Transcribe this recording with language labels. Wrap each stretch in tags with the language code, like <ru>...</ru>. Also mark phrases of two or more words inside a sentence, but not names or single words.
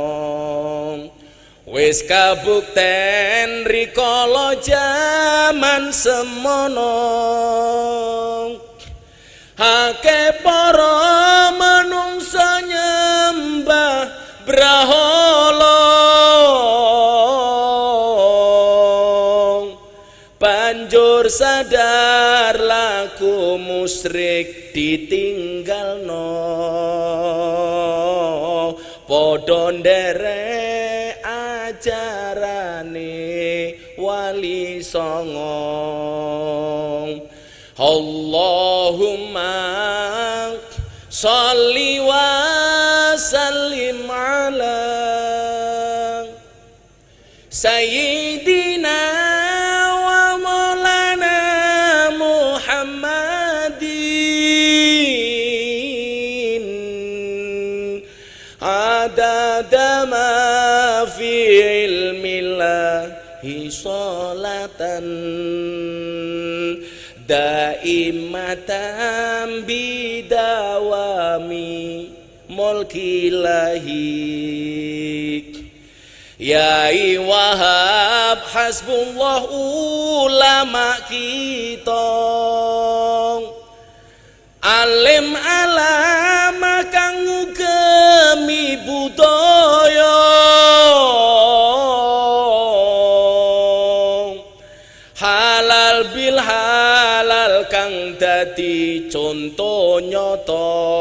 <jv>Wis kabukten rikala jaman semono, akeh para manungsa nyembah brahala, banjur sadar laku musyrik ditinggalno. padha nderek ajarane wali songo.</jv> <ar>اللهم صل وسلم على سيدنا ومولانا محمد عدد ما في علم الله صلاة دائمة بدوام ملك الله.</ar> <jv>Yai Wahab hasbullah ulama kita</jv> <ar>عالم علامة</ar> <jv>kang ngugemi budaya halal bil halal kang dadi conto nyata.</jv>